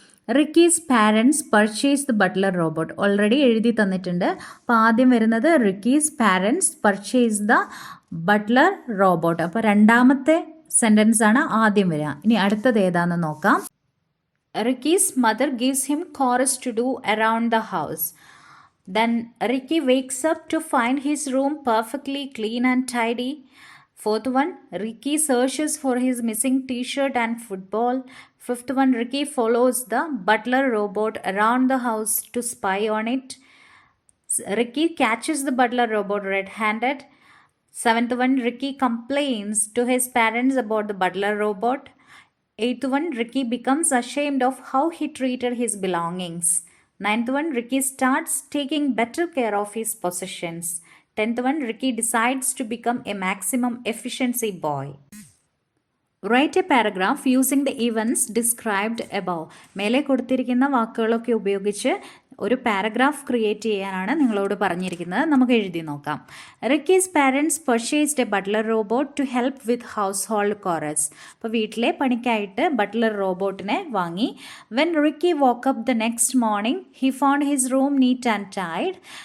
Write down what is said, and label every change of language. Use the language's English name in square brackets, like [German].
[English] Ricky's parents purchase the butler robot. Already [Malayalam] എഴുതി തന്നിട്ടുണ്ട്. അപ്പോൾ ആദ്യം വരുന്നത് [English] Ricky's parents purchase the butler robot. [Malayalam] അപ്പോൾ രണ്ടാമത്തെ സെൻറ്റൻസ് ആണ് ആദ്യം വരിക. ഇനി അടുത്തത് ഏതാണെന്ന് നോക്കാം. [English] Ricky's mother gives him chores to do around the house. Then Ricky wakes up to find his room perfectly clean and tidy. Fourth one, Ricky searches for his missing t-shirt and football. Fifth one, Ricky follows the butler robot around the house to spy on it. Ricky catches the butler robot red-handed. Seventh one, Ricky complains to his parents about the butler robot. Eighth one, Ricky becomes ashamed of how he treated his belongings. Ninth one, Ricky starts taking better care of his possessions. 10th one, Ricky decides to become a maximum efficiency boy. Write a paragraph using the events described above. [Malayalam] മേലെ കൊടുത്തിരിക്കുന്ന വാക്കുകളൊക്കെ ഉപയോഗിച്ച് ഒരു paragraph create ചെയ്യാനാണ് നിങ്ങളോട് പറഞ്ഞിരിക്കുന്നത്. നമുക്ക് എഴുതി നോക്കാം. [English] Ricky's parents purchased a butler robot to help with household chores. [Malayalam] അപ്പോൾ വീട്ടിലെ പണിക്കായിട്ട് ബട്ട്ലർ റോബോട്ടിനെ വാങ്ങി. [English] When Ricky woke up the next morning he found his room neat and tidy.